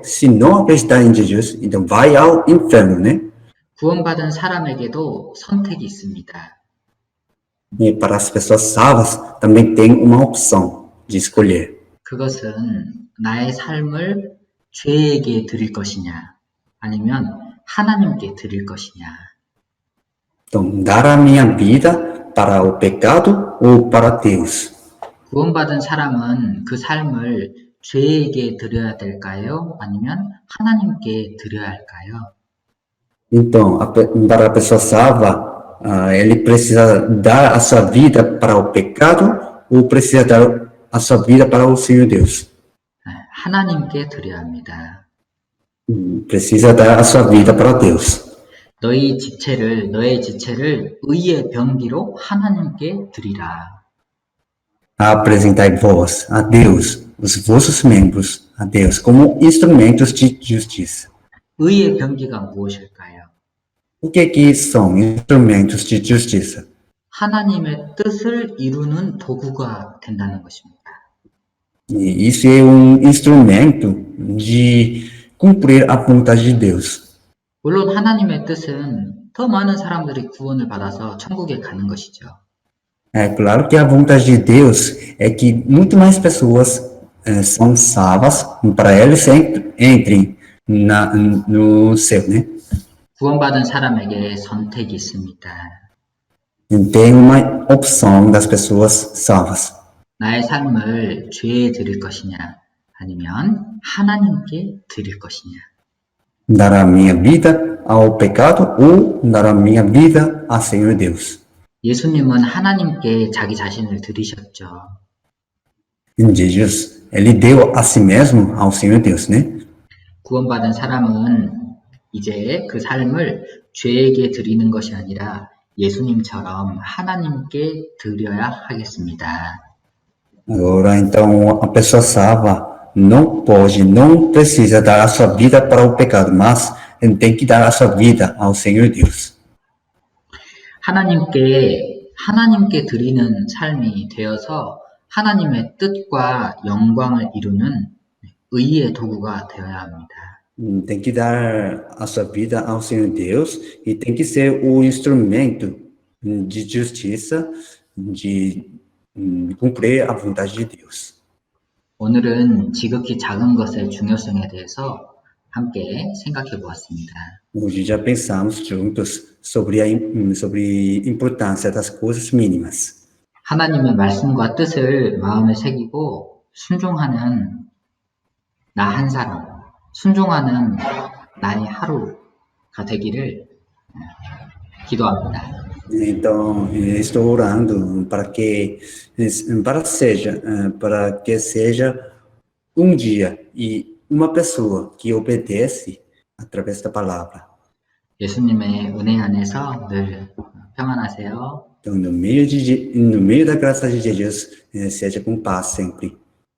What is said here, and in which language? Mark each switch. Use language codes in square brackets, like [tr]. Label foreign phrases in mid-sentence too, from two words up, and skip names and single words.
[pt] Se não acreditar em Jesus, então vai ao inferno, né? [ko] 구원받은 사람에게도 선택이 있습니다. [pt] E para as pessoas salvas, também tem uma opção de escolher. [ko] 그것은 나의 삶을 죄에게 드릴 것이냐 아니면 하나님께 드릴 것이냐. [pt] Então, dar a minha vida para o pecado ou para Deus? [ko] 구원받은 사람은 그 삶을 죄에게 드려야 될까요? 아니면 하나님께 드려야 할까요? [pt] Então, para a pessoa salva, ele precisa dar a sua vida para o pecado ou precisa dar a sua vida para o Senhor Deus? [ko] 하나님께 드려야 합니다. [pt] Precisa dar a sua vida para Deus. [ko] 너의 지체를 의의 병기로 하나님께 드리라. [pt] Apresentai-vos a Deus, os vossos membros a Deus, como instrumentos de justiça. [ko] 의의 병기가 무엇일까요? [pt] O que são instrumentos de justiça? [ko] 하나님의 뜻을 이루는 도구가 된다는 것입니다. [pt] E isso é instrumento de cumprir a vontade de Deus. [ko] 물론 하나님의 뜻은 더 많은 사람들이 구원을 받아서 천국에 가는 것이죠. [pt] É claro que a vontade de Deus é que muito mais pessoas são salvas para eles entrem no céu, né? [ko] 구원받은 사람에게 선택이 있습니다. [pt] Tem uma opção das pessoas salvas. [ko] 나의 삶을 죄에 드릴 것이냐 아니면 하나님께 드릴 것이냐. [pt] Dar a minha vida ao pecado ou dar a minha vida ao Senhor Deus. [ko] 예수님은 하나님께 자기 자신을 드리셨죠. [pt] Jesus, ele deu a si mesmo ao Senhor Deus, né? [ko] 구원받은 사람은 이제 그 삶을 죄에게 드리는 것이 아니라 예수님처럼 하나님께 드려야 하겠습니다. [pt] Agora, então, a pessoa salva não precisa dar a sua vida para o pecado, mas tem que dar a sua vida ao Senhor Deus. [ko] 하나님께 드리는 삶이 되어서 하나님의 뜻과 영광을 이루는 의의 도구가 되어야 합니다. [pt] Tem que dar a sua vida ao Senhor Deus e tem que ser o instrumento de justiça, de cumprir a vontade de Deus. [ko] 오늘은 지극히 작은 것의 중요성에 대해서 함께 생각해 보았습니다. [pt] Hoje já pensamos juntos sobre a importância das coisas mínimas. [ko] 하나님의 말씀과 뜻을 마음에 새기고 순종하는 나 한 사람, 순종하는 나의 하루가 되기를 기도합니다. [pt] Então, estou orando para que seja um dia e uma pessoa que obedece através da palavra. [ko] 예수님의 은혜 안에서 늘 평안하세요. [pt] Então, no meio da graça de Jesus, seja com paz sempre.